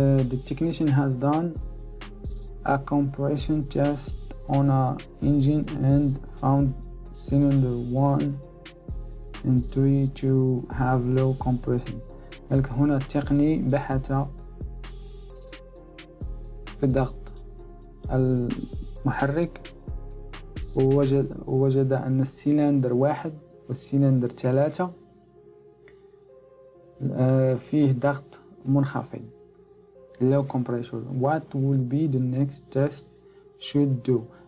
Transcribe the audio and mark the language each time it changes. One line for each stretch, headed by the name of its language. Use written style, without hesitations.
English: The technician has done a compression test on a engine and found cylinder 1 and 3 to have low compression.
Arabic: لذلك هنا التقني بحث في ضغط المحرك ووجد أن السيلندر 1 والسيلندر 3 فيه ضغط منخفض
English: low compression. What will be the next test should do.